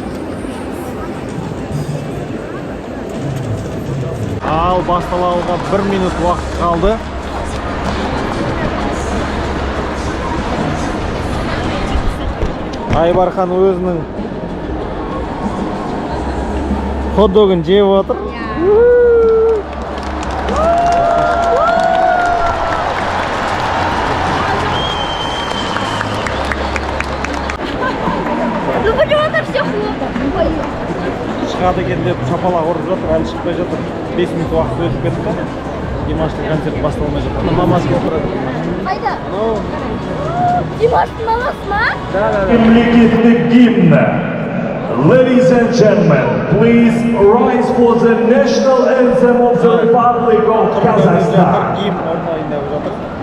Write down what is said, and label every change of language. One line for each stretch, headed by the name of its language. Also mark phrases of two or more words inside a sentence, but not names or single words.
Kazakh: Ал басталуға 1 минут уақыт қалды. Айбархан өзінің хот-догын жеп отыр.
Russian: Ну почему-то все хлопает.
Kazakh: Шығады екен деп шапалақ ұрып жатыр, әлі шықпай жатыр. 5 минут уақыт өтіп кетті. Димаштың концерті басталмай жатыр. Мамасы келіп тұрады. Қайда? Димаштың мамасы ма? Мемлекеттік гимн.
English: Ladies and gentlemen, please rise for the national anthem of the Republic of Kazakhstan.
Kazakh: Гимн орындайындап жатыр.